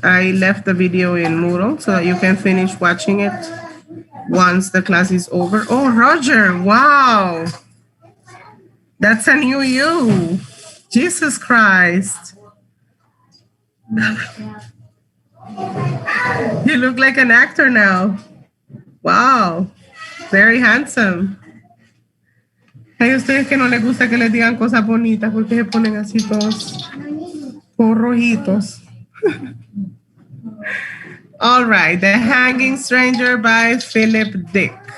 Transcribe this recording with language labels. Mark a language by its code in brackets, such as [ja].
[en] I left the video in Moodle so that you can finish watching it once the class is over. Oh, Roger, wow. That's a new you. Jesus Christ. You look like an actor now. Wow. Very handsome. [es] Hay ustedes que no les gusta que les digan cosas bonitas porque se ponen así todos rojitos. [en] All right, The Hanging Stranger by Philip Dick.